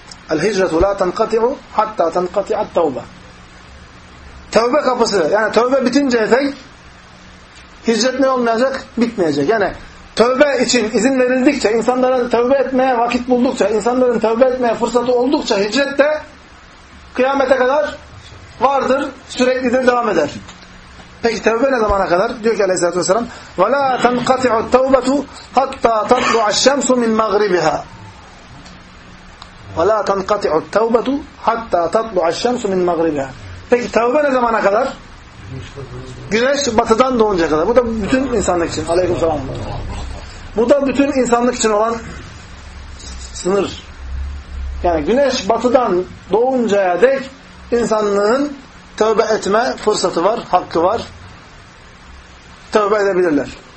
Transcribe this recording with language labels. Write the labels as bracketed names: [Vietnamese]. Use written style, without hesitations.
[Arabic] El-hicretu la tenkati'u hatta tenkati'at tevbe. [Turkish] Tevbe kapısı, yani tevbe bitince tek hicret ne olmayacak? Bitmeyecek. Yani tevbe için izin verildikçe, insanların tevbe etmeye vakit buldukça, insanların tevbe etmeye fırsatı oldukça hicret de kıyamete kadar vardır, süreklidir, devam eder. Peki tevbe ne zamana kadar? Diyor ki Aleyhisselatü Vesselam, [Arabic] وَلَا تَنْقَطِعُ التَّوْبَةُ حَتَّى تَطْلُعَ الشَّمْسُ مِنْ مَغْرِبِهَا وَلَا تَنْقَطِعُ التَّوْبَةُ حَتَّى تَطْلُعَ الشَّمْسُ مِنْ مَغْرِبِهَا. [Turkish] Peki tevbe ne zamana kadar? Güneş batıdan doğunca kadar. Bu da bütün insanlık için. Aleykümselam. Bu da bütün insanlık için olan sınır. Yani güneş batıdan doğuncaya dek İnsanlığın tövbe etme fırsatı var, hakkı var. Tövbe edebilirler.